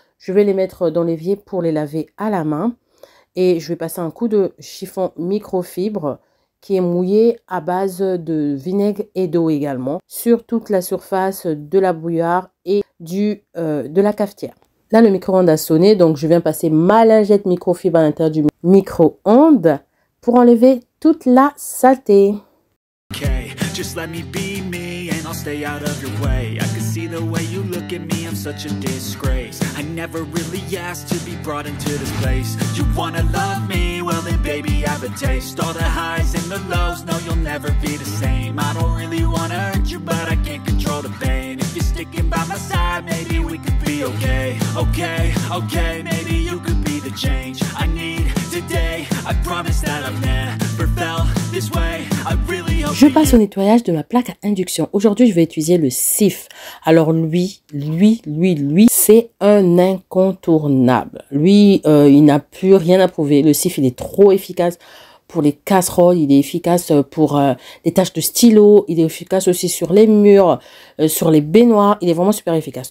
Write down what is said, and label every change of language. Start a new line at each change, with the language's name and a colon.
French: Je vais les mettre dans l'évier pour les laver à la main. Et je vais passer un coup de chiffon microfibre qui est mouillé à base de vinaigre et d'eau également sur toute la surface de la bouilloire et de la cafetière. Là, le micro-ondes a sonné, donc je viens passer ma lingette microfibre à l'intérieur du micro-ondes pour enlever toute la saleté.
English: Okay, just let me be me and I'll stay out of your way. I can see the way you look at me, I'm such a disgrace. I never really asked to be brought into this place. You wanna love me? Well then baby I have a taste. All the highs and the lows, no you'll never be the same. I don't really wanna hurt you but I can't control the pain. If you're sticking by my side, maybe we could be okay. Okay, maybe you could be the change I need today. I promise that I've never felt this way. I really hope.
French: Je passe au nettoyage de ma plaque à induction. Aujourd'hui, je vais utiliser le Cif. Alors lui, c'est un incontournable. Lui, il n'a plus rien à prouver. Le Cif, il est trop efficace pour les casseroles, il est efficace pour les tâches de stylo, il est efficace aussi sur les murs, sur les baignoires, il est vraiment super efficace.